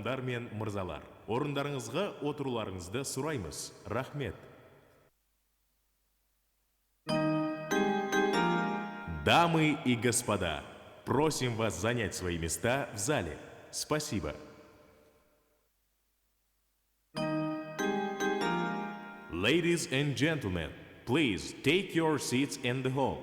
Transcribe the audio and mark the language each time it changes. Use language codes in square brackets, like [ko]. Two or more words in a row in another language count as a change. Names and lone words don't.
[kk] Ханым-ханым мен мырзалар, орындарыңызға отыруларыңызды сұраймыз. Рахмет. [ru] Дамы и господа, просим вас занять свои места в зале. Спасибо. [en] Ladies and gentlemen, please take your seats in the hall.